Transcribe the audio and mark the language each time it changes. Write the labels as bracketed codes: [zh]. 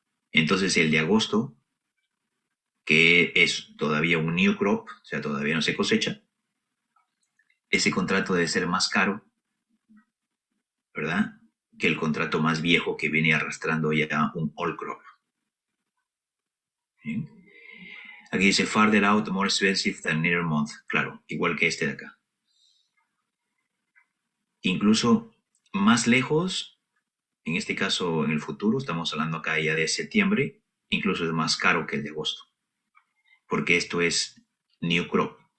[es] Entonces el de agosto, que es todavía un new crop, o sea, todavía no se cosecha, ese contrato debe ser más caro, ¿verdad? Que el contrato más viejo que viene arrastrando ya un old crop. ¿Sí? Aquí dice [en] farther out, more expensive than near month. [es] Claro, igual que este de acá. Incluso más lejos, en este caso en el futuro, estamos hablando acá ya de septiembre, incluso es más caro que el de agosto. Porque esto es new crop.